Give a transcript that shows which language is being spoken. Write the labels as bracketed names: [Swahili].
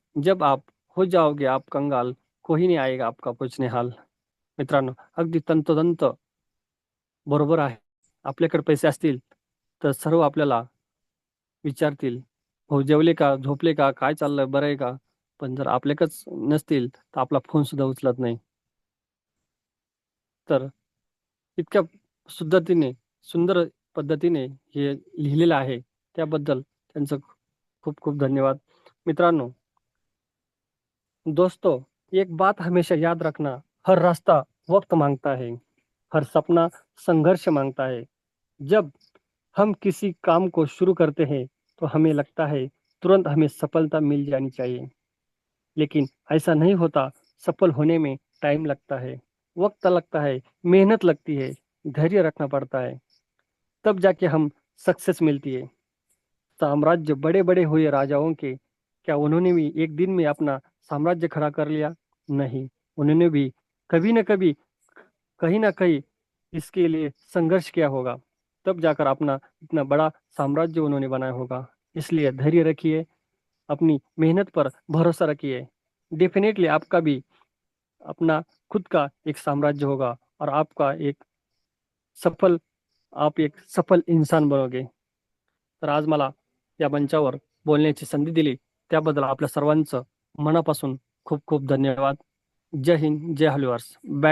[Hindi] जब आप हो जाओगे आप कंगाल, कोही नहीं आएगा आपका पूछने हाल. [Marathi] मित्रांनो, अगदी तंतोतंत बरोबर आहे. आपल्याकडे पैसे असतील, तर सर्व आपल्याला विचारतील, "हो जेवले का? झोपले का? काय चाललंय? बरं आहे का?" पण जर आपल्याकडेच नसतील, तर आपला फोन सुद्धा उचलत नाही. तर इतक्या सुद्धतीने सुंदर पद्धतीने हे लिहिलेलं आहे. त्याबद्दल त्यांचं खूप खूप धन्यवाद. [Hindi] मित्रांनो, दोस्तों, एक बात हमेशा याद रखना, हर रास्ता वक्त मांगता है, हर सपना संघर्ष मांगता है. जब हम किसी काम को शुरू करते हैं, तो हमें लगता है तुरंत हमें सफलता मिल जानी चाहिए. लेकिन ऐसा नहीं होता. सफल होने में टाइम लगता है, वक्त लगता है, मेहनत लगती है, धैर्य रखना पड़ता है. तब जाके हम सक्सेस मिलती है. साम्राज्य बड़े बड़े हुए राजाओं के, क्या उन्होंने भी एक दिन में अपना साम्राज्य खड़ा कर लिया? नहीं. उन्होंने भी कभी ना कभी, कहीं ना कहीं इसके लिए संघर्ष किया होगा. तब जाकर अपना इतना बड़ा साम्राज्य उन्होंने बनाया होगा. इसलिए धैर्य रखिए, अपनी मेहनत पर भरोसा रखिए. डेफिनेटली आपका भी अपना खुद का एक साम्राज्य होगा और आपका एक सफल आप एक सफल इंसान बनोगे. [Marathi] तर आज मला या मंचावर बोलण्याची संधी दिली, त्याबद्दल आपल्या सर्वांचं मनापासून खूप खूप धन्यवाद. जय हिंद, जय हरिवास. बॅक